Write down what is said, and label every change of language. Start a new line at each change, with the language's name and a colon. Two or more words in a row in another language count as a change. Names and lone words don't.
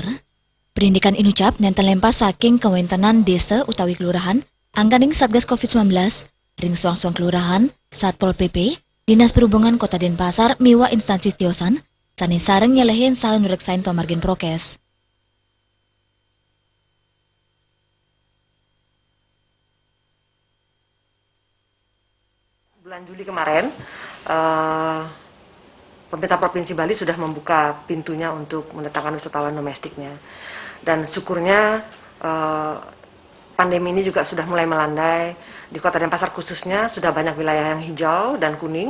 Balinese: Perindikan inucap nenten lempas saking kewentenan desa utawi kelurahan, angganing Satgas COVID-19, ring suang-suang kelurahan, Satpol PP, Dinas Perhubungan Kota Denpasar, miwa instansi tiosan, sane sareng nyelehin saha nureksain pamargin prokes.
Indonesian: Bulan Juli kemarin, pemerintah Provinsi Bali sudah membuka pintunya untuk mendatangkan wisatawan domestiknya. Dan syukurnya pandemi ini juga sudah mulai melandai. Di Kota Denpasar khususnya sudah banyak wilayah yang hijau dan kuning.